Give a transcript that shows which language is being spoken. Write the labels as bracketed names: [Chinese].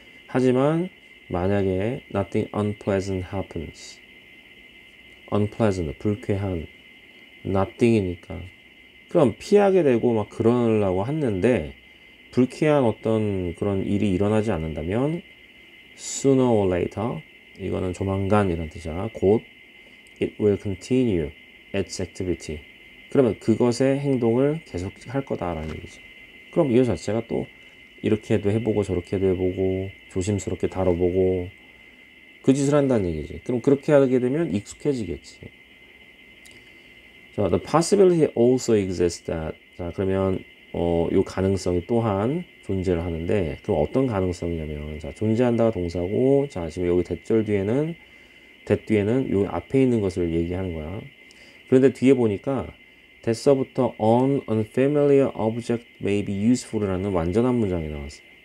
[Korean] 하지만 만약에 [English] nothing unpleasant happens, [Korean] unpleasant, 불쾌한, nothing이니까 그럼 피하게 되고 막 그러려고 했는데 불쾌한 어떤 그런 일이 일어나지 않는다면 [English] sooner or later, [Korean] 이거는 조만간 이런 뜻이야. 곧 [English] it will continue its activity. [Korean] 그러면 그것의 행동을 계속 할 거다라는 얘기지. 그럼 이 자체가 또 이렇게도 해보고 저렇게도 해보고 조심스럽게 다뤄보고 그 짓을 한다는 얘기지. 그럼 그렇게 하게 되면 익숙해지겠지. [English] 자, the possibility also exists that. [Korean] 자, 그러면 요 가능성이 또한 존재를 하는데, 그럼 어떤 가능성이냐면, 자, 존재한다가 동사고, 자, 지금 여기 대절 뒤에는 요 앞에 있는 것을 얘기하는 거야. 그런데 뒤에 보니까 대서부터 [English] an unfamiliar object may be useful [Korean] 이라는 완전한 문장이 나왔어요.